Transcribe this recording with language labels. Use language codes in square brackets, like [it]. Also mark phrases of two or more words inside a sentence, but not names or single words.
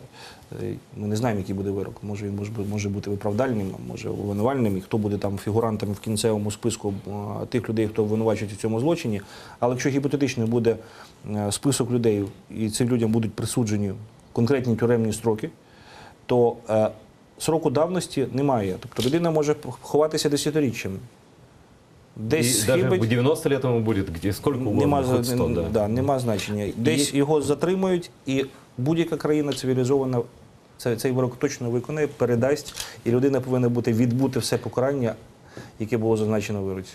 [uk] Ми не знаємо, який буде вирок. Може, він може бути виправдальним, може обвинувальним, і хто буде там фігурантами в кінцевому списку тих людей, хто обвинувачують у цьому злочині. Але якщо гіпотетично буде список людей, і цим людям будуть присуджені конкретні тюремні строки, то сроку давності немає. Тобто людина може ховатися десятиріччями. Десь [ru] даже в 90 лет ему будет, где сколько угодно, хоть 100, да. [uk] Да, нема значення. Десь його затримують, і будь-яка країна цивілізована цей вирок точно виконає, передасть, і людина повинна відбути все покарання, яке було зазначено в вироці.